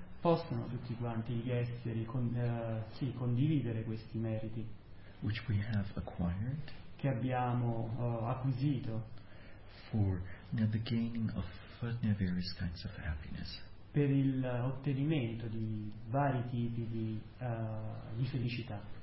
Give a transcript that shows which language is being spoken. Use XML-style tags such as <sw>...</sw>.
<it>Possano tutti quanti gli esseri condividere questi meriti.</it> <en>Which we have acquired,</en> <it>che abbiamo acquisito,</it> <en>for the gaining of various kinds of happiness,</en> <it>per il ottenimento di vari tipi di felicità.</it>